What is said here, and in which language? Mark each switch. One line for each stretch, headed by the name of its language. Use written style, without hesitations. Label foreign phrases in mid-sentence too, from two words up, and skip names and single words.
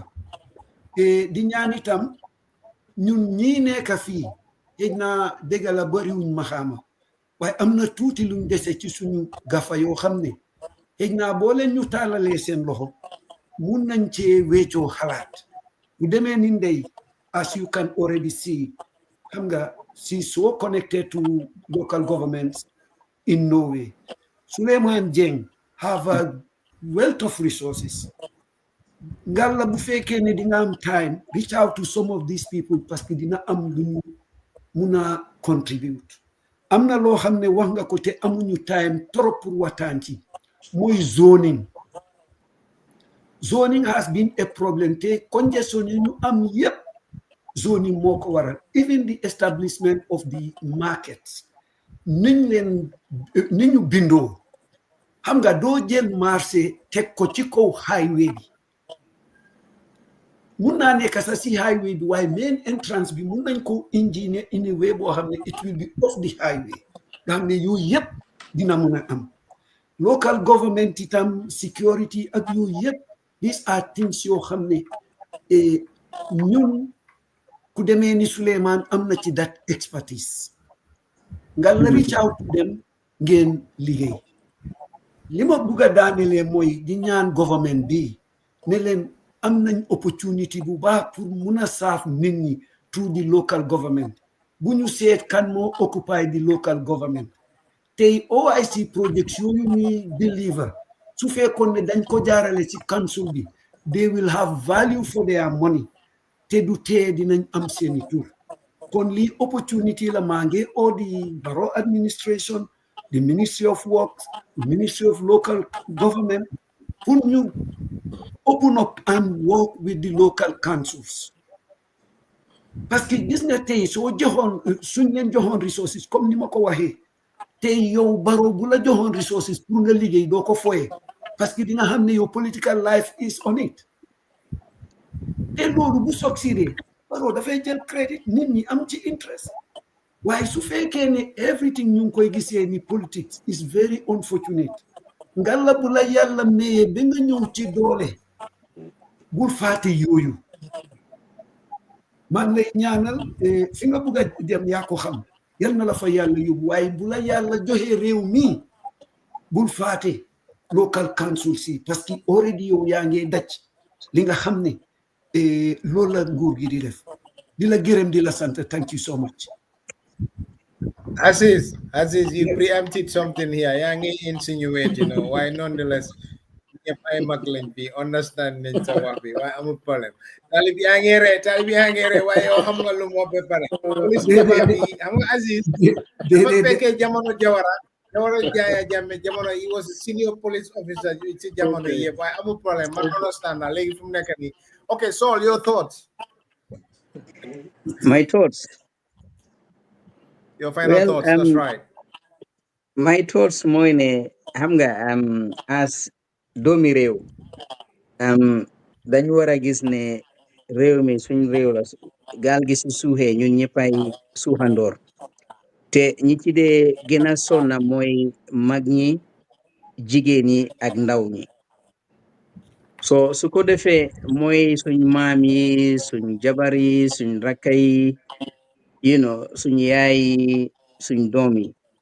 Wolof: di ñaan itam ñun ñii nekk fii xëy na dégg la bariwuñ maxaama waaye am na tuuti luñ dese ci suñu gafa yoo xam ne xëy na boo leen ñu taalalee seen loxo mun nañ cee weccoo xalaat bu demee ni ndey
English: as you can already see
Wolof: xam nga si
English: so connected to local governments in Norway. Suleiman Jeng have a wealth of resources.
Wolof: Ngalla bu fekkee ne di nga am time
English: reach out to some of these people
French: parce que
Wolof: dina am lu ñu mun a contribute am na loo xam ne wax nga ko te amuñu time
French: trop pour
Wolof: waxtaan ci mooy zoning.
English: Zoning has been a problem
Wolof: te congestion yi ñu am yépp zoning moo ko waral
English: even the establishment of the markets
Wolof: niñ ñu bindoo xam nga doo jël marché teg ko ci kaw highway bi mun naa nekk sa si highway bi waaye
English: main entrance
Wolof: bi mun nañ ko
English: engineer in a way
Wolof: boo xam ne
English: it will be off the highway
Wolof: nga xam ne yooyu yëpp dina mun a am
English: local government
Wolof: itam security ak yooyu yëpp
English: these are things
Wolof: yoo xam ne ñun ku demee ni Suleiman am na ci
English: that expertise
Wolof: nga la
English: reach out to them
Wolof: ngeen liggéey li ma bugg a daanelee mooy di ñaan government bi ne leen am nañ opportunity bu baax pour mun a saaf nit ñi
English: through the local government
Wolof: bu ñu seet kan moo
English: occupy the local government
Wolof: tey
English: OIC projects
Wolof: yooyu ñuy deliver su fekkoon ne dañ ko jaarale ci council bi
English: they will have value for their money
Wolof: te du tee dinañ am seeni tur kon lii opportunity la maa ngi
English: all the Barrow administration the Ministry of Works the Ministry of Local Government pour ñu open up and work with the local councils
French: parce que
Wolof: gis nga tey soo joxoon suñ leen joxoon resources comme ni ma ko waxee tey yow Barrow bu la joxoon resources pour nga liggéey doo ko foye
French: parce que
Wolof: dina xam ne yow
English: political life is on it
Wolof: te loolu bu succeedee Barrow dafay jël crédit nit ñi am ci interest waaye su fekkee ne everything ñu ngi koy gisee ni
English: politics is very unfortunate
Wolof: ngalla bu la yàlla mayee ba nga ñëw ci doole bul faate yooyu man lay ñaanal fi nga bugg a dem yaa ko xam yal na la fa yàlla yóbbu waaye bu la yàlla joxee réew mi bul faate
English: local council
Wolof: si
French: parce que
Wolof: already yow yaa ngi daj li nga xam ne loolu la nguur gi di def di la gërëm di la sant
English: thank you so much. Aziz, you preempted something here.
Wolof: Yaa ngi insinuate,
English: why nonetheless
Wolof: ñëpp ay mag lañ fi understand nañ sa wax bi waaye amul problème talib yaa ngi ree waaye yow xam nga lu moo ba pare police bi xam nga Aziz dafa fekkee jamono Jawara Jaaya Jammeh jamono
English: he was a senior police officer
Wolof: ci jamono yëpp waaye amul problème man understand na léegi fu mu nekk nii okay Sol
English: your thoughts. My thoughts. Your final thoughts, that's right. My thoughts
Wolof: mooy ne xam nga as doomi réew dañu war a gis ne réew mi suñ réew la gaal gi si suuxee ñun ñëppay suuxandoor te ñi ci dee gën a sonna mooy mag ñi jigéen ñi ak ndaw ñi so su ko defee mooy suñ maam yi suñ jabar yi suñ rakka yi suñ yaay yi suñ doom yi